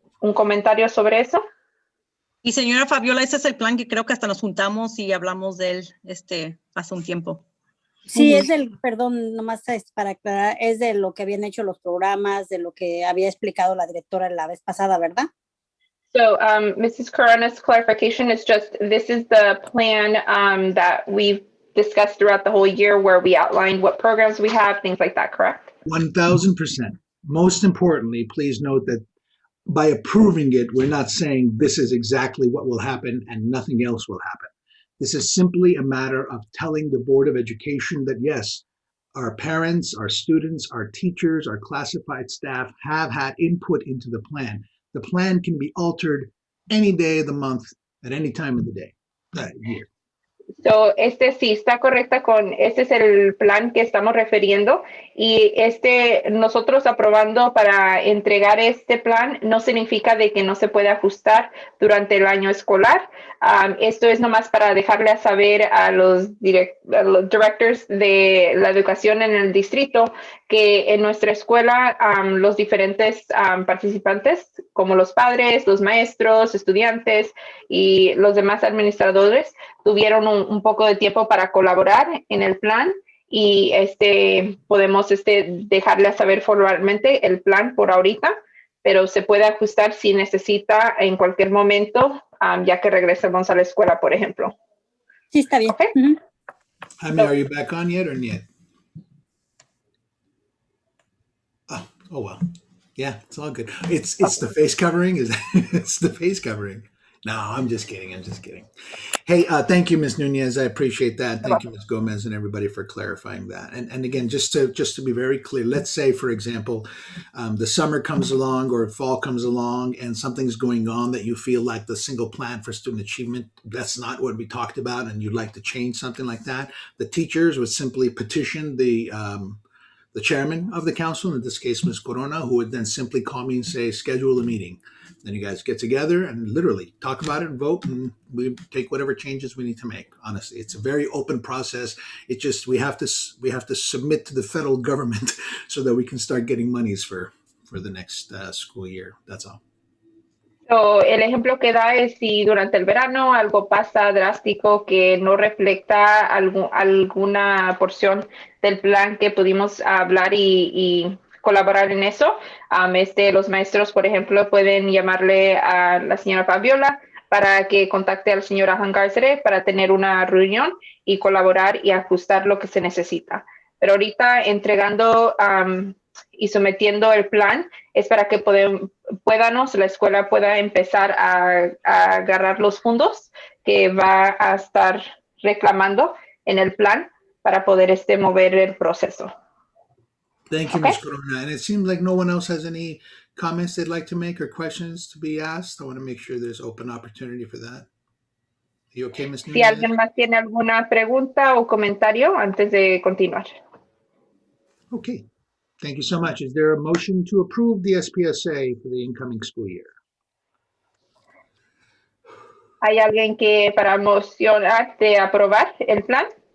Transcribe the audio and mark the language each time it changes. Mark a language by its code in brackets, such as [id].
[es] un comentario sobre eso? Y señora Fabiola, ese es el plan que creo que hasta nos juntamos y hablamos de él hace un tiempo. Sí, es del, perdón, nomás para aclarar, es de lo que habían hecho los programas, de lo que había explicado la directora la vez pasada, ¿verdad? [en] So Mrs. Corona's clarification is just, this is the plan that we've discussed throughout the whole year where we outlined what programs we have, things like that, correct? 1000%. Most importantly, please note that by approving it, we're not saying this is exactly what will happen and nothing else will happen. This is simply a matter of telling the Board of Education that, yes, our parents, our students, our teachers, our classified staff have had input into the plan. The plan can be altered any day of the month, at any time of the day, year. [es] So, sí está correcta este es el plan que estamos refiriendo y nosotros aprobando para entregar este plan no significa de que no se puede ajustar durante el año escolar. Esto es nomás para dejarle a saber a los directors de la educación en el distrito que en nuestra escuela los diferentes participantes como los padres, los maestros, estudiantes y los demás administradores tuvieron un poco de tiempo para colaborar en el plan y podemos dejarle a saber formalmente el plan por ahorita, pero se puede ajustar si necesita en cualquier momento, ya que regresemos a la escuela, por ejemplo. Sí, está bien. [en] Okay. Jaime, are you back on yet or yet? Oh well. Yeah, it's all good. It's the face covering. It's the face covering. No, I'm just kidding. Hey, thank you, Ms. Nunez. I appreciate that. Thank you, Ms. Gomez, and everybody for clarifying that. And again, just to be very clear, let's say, for example, the summer comes along or fall comes along, and something's going on that you feel like the single plan for student achievement, that's not what we talked about, and you'd like to change something like that. The teachers would simply petition the chairman of the council, in this case, Ms. Corona, who would then simply call me and say, schedule a meeting. Then you guys get together and literally talk about it and vote, and we take whatever changes we need to make. Honestly, it's a very open process. It just we have to submit to the federal government so that we can start getting monies for the next school year. That's all. [es] So, el ejemplo que da es si durante el verano algo pasa drástico que no refleja alguna porción del plan que pudimos hablar y colaborar en eso. Los maestros, por ejemplo, pueden llamarle a la señora Fabiola para que contacte al señor Hangarsere para tener una reunión y colaborar y ajustar lo que se necesita. Pero ahorita entregando y sometiendo el plan es para que la escuela pueda empezar a agarrar los fondos que va a estar reclamando en el plan para poder mover el proceso. [en] Thank you, Ms. Corona. And it seems like no one else has any comments they'd like to make or questions to be asked. I want to make sure there's open opportunity for that. Are you okay, Ms. Nunez? [es] Si alguien más tiene alguna pregunta o comentario antes de continuar. [en] Okay. Thank you so much. Is there a motion to approve the SPSA for the incoming school year? [es] ¿Hay alguien que para mocionar de aprobar el plan?